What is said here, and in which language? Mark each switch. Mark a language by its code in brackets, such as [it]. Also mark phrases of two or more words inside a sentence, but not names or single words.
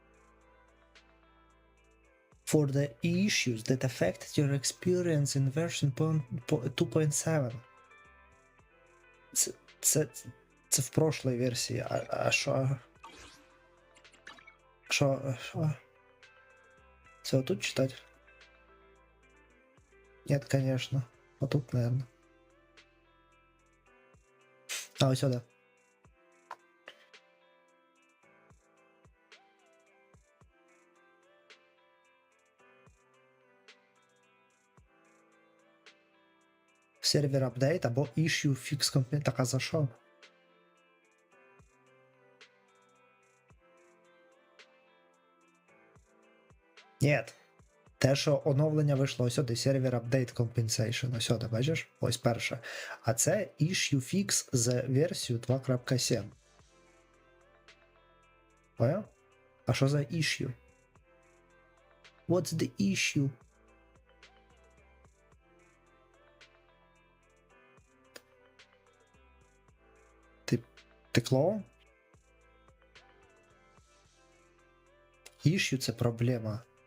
[en] For the issues that affected your experience in version 2.7. [uk] Це в прошлій версії. А що? Що? Це отут читати? [ru] Нет, конечно. А тут, наверное. [uk] А, ось сюди. Сервер апдейт або [en] issue fix complete. [uk] Так, а за що? [ru] Нет. [uk] Те, що оновлення вийшло ось сюди, сервер [en] update compensation, [uk] ось сюди, бачиш? Ось перше. А це [en] issue fix [uk] з версією 2.7. Понял? А що за issue? [en] What's the issue? [uk] Ти клоун? Issue — це проблема.